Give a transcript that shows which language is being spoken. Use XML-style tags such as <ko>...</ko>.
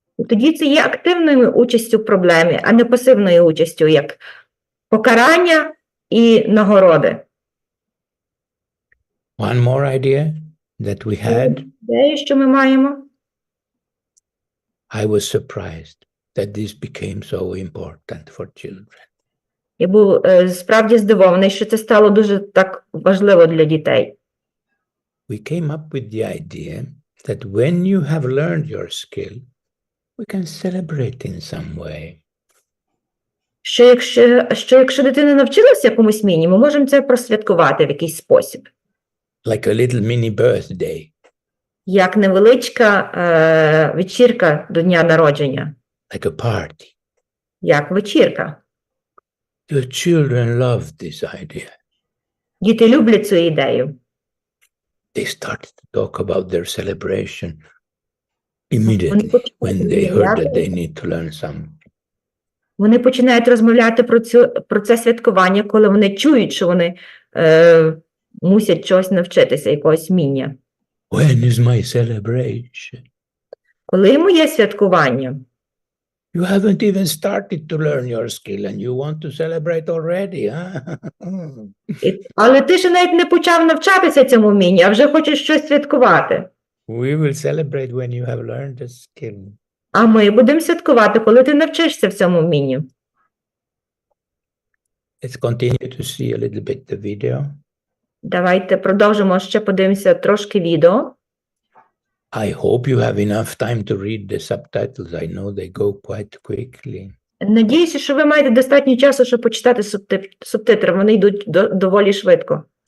<uk>Тоді це є активною участю в проблемі, а не пасивною участю, як покарання і нагороди.</uk> <en>One more idea that we had.</en> <uk>Ідею, що ми маємо.</uk> <en>I was surprised that this became so important for children.</en> <uk>Я був справді здивований, що це стало дуже так важливо для дітей.</uk> <en>We came up with the idea that when you have learned your skill, we can celebrate in some way.</en> <uk>Що якщо дитина навчилася якомусь вмінню, ми можемо це просвяткувати в якийсь спосіб.</uk> <en>Like a little mini birthday.</en> <uk>Як невеличка вечірка до дня народження.</uk> <en>Like a party.</en> <uk>Як вечірка.</uk> <en>The children love this idea.</en> <uk>Діти люблять цю ідею.</uk> <en>They started to talk about their celebration immediately when they heard that they need to learn something.</en> <uk>Вони починають розмовляти про це святкування, коли вони чують, що вони мусять чогось навчитися, якогось вміння.</uk> <en>When is my celebration?</en> <uk>Коли моє святкування?</uk> <en>You haven't even started to learn your skill and you want to celebrate already, huh?</en> <uk>Але ти ще навіть не почав навчатися цьому вмінню, а вже хочеш щось святкувати.</uk> <en>We will celebrate when you have learned the skill.</en> <uk>А ми будемо святкувати, коли ти навчишся в цьому вмінню.</uk> <en>Let's continue to see a little bit the video.</en> <uk>Давайте продовжимо, ще подивимося трошки відео.</uk> <en>I hope you have enough time to read the subtitles. I know they go quite quickly.</en> <uk>Надіюся, що ви маєте достатньо часу, щоб почитати субтитри. Вони йдуть доволі швидко.</uk>